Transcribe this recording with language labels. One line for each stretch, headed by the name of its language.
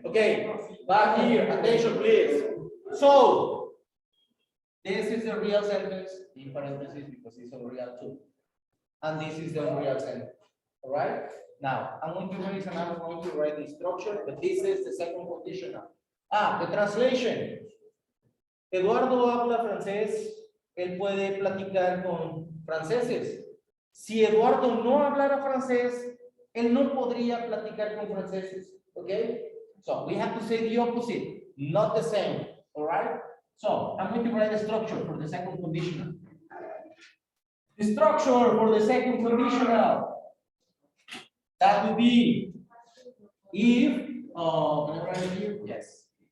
English: Okay, back here, attention please. So, this is the real sentence, in parentheses because it's unreal too. And this is the unreal sentence. All right? Now, I'm going to raise and I'm going to write the structure, but this is the second conditional. The translation.
Spanish: Eduardo habla francés, él puede platicar con franceses. Si Eduardo no hablara francés, él no podría platicar con franceses.
English: Okay? So we have to say the opposite, not the same. All right? So I'm going to write a structure for the second conditional. The structure for the second conditional. That would be if, can I write it here? Yes.